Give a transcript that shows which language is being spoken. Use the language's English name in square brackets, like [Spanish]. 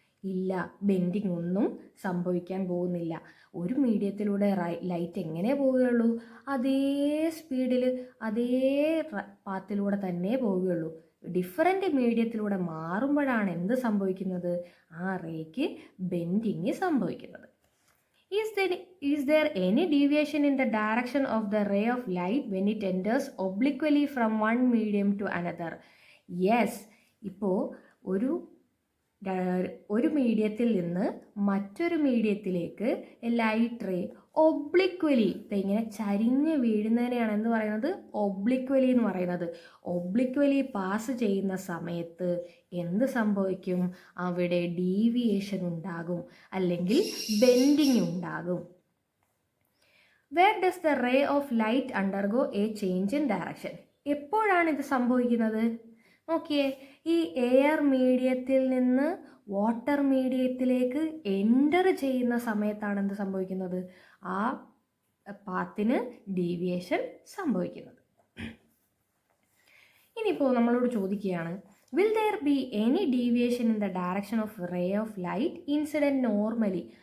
[Malayalam] ഇല്ല, ബെൻഡിങ് ഒന്നും സംഭവിക്കാൻ പോകുന്നില്ല. ഒരു മീഡിയത്തിലൂടെ ലൈറ്റ് എങ്ങനെ പോവുകയുള്ളൂ? അതേ സ്പീഡിൽ അതേ പാത്തിലൂടെ തന്നെ പോവുകയുള്ളൂ. ഡിഫറെൻ്റ് മീഡിയത്തിലൂടെ മാറുമ്പോഴാണ് എന്ത് സംഭവിക്കുന്നത്? ആ റേക്ക് ബെൻഡിങ് സംഭവിക്കുന്നത്. [English] Is there any deviation in the direction of the ray of light when it enters obliquely from one medium to another? Yes. [Malayalam] ഇപ്പോൾ ഒരു മീഡിയത്തിൽ നിന്ന് മറ്റൊരു മീഡിയത്തിലേക്ക് ലൈറ്റ് റേ ഒബ്ലിക്വലി ഇങ്ങനെ ചരിഞ്ഞ് വീഴുന്നതിനെയാണ് എന്ത് പറയുന്നത്? ഒബ്ലിക്വലി എന്ന് പറയുന്നത്. ഒബ്ലിക്വലി പാസ് ചെയ്യുന്ന സമയത്ത് എന്ത് സംഭവിക്കും? അവിടെ ഡീവിയേഷൻ ഉണ്ടാകും, അല്ലെങ്കിൽ ബെൻഡിങ് ഉണ്ടാകും. [English] Where does the ray of light undergo a change in direction? [Malayalam] എപ്പോഴാണ് ഇത് സംഭവിക്കുന്നത്? നോക്കിയേ, ഈ എയർ മീഡിയത്തിൽ നിന്ന് വാട്ടർ മീഡിയത്തിലേക്ക് എൻ്റർ ചെയ്യുന്ന സമയത്താണ് എന്ത് സംഭവിക്കുന്നത്? ആ പാത്തിന് ഡീവിയേഷൻ സംഭവിക്കുന്നത്. ഇനിയിപ്പോൾ നമ്മളോട് ചോദിക്കുകയാണ്, [English] Will there be any deviation in the direction of ray of light incident normally?